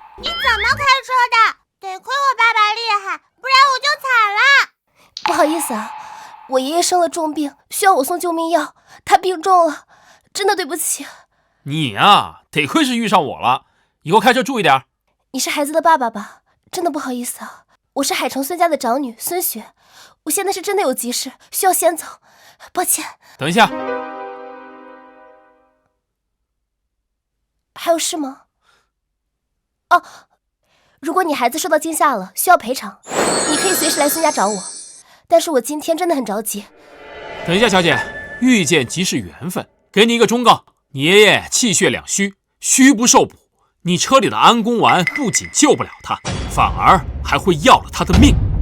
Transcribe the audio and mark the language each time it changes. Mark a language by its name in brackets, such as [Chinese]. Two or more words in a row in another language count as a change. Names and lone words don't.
[Chinese] 你怎麼開車的？得虧我爸爸厲害，不然我就慘了。不好意思啊，我爺爺生了重病，需要我送救命藥，他病重了，真的對不起。你啊，得亏是遇上我了，以后開車注意點。你是孩子的爸爸吧？真的不好意思啊，我是海城孫家的長女孫雪，我現在是真的有急事，需要先走，抱歉。等一下，還有事嗎？哦，如果你孩子受到驚嚇了，需要賠償，你可以隨時來孫家找我。但是我今天真的很着急。等一下，小姐，遇見即是緣分，給你一個忠告，你爺爺氣血兩虛，虛不受補，你車裡的安宮丸不僅救不了他，反而還會要了他的命。